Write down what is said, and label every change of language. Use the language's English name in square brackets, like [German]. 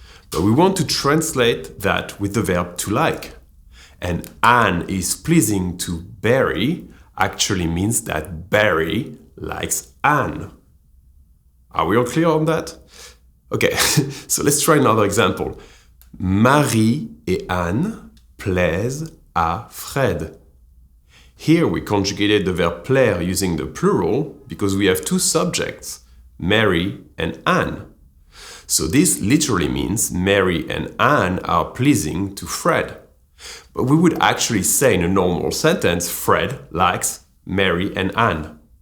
[English] But we want to translate that with the verb to like. And Anne is pleasing to Barry actually means that Barry likes Anne. Are we all clear on that? Okay, so let's try another example. [French] Marie et Anne plaisent à Fred. [English] Here we conjugated the verb plaire using the plural because we have two subjects, Mary and Anne. So this literally means Mary and Anne are pleasing to Fred. But we would actually say in a normal sentence, Fred likes Mary and Anne.